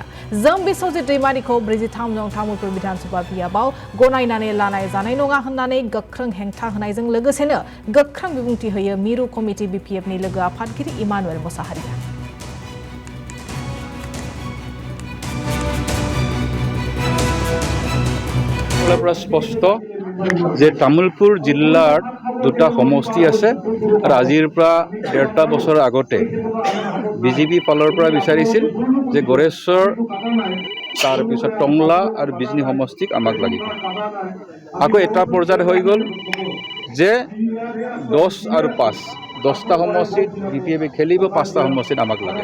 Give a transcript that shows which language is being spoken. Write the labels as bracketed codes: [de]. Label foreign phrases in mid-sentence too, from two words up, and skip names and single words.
[brx] जों बिस्वजित दैमारिखौ 43 नं तामुलपुर विधानसभा बियाबाव गनायनानै लानाय जानाय नङा होननानै गोख्रों हेंथा होनायजों लोगोसेनो गोख्रों बिबुंथि होयो मिरु कमिटि बीपीएफनि लोगो आफादगिरि इमानुएल मोसाहारिया। [as] स्पष्ट যে তামুলপুৰ জিলাৰ দুটা সমষ্টি আছে আৰু আজিৰ পৰা 1.5 বছৰ আগতে বিজেপি ফালৰ পৰা বিচাৰিছিল যে গৰেশ্বৰ তাৰপিছত টংলা আৰু বিজনী সমষ্টিক আমাক লাগিব। আকৌ এটা পৰ্যায় হৈ গ'ল যে 10 আৰু 5 10টা সমষ্টিত বিপিএফে খেলিব, 5টা সমষ্টিত আমাক লাগে।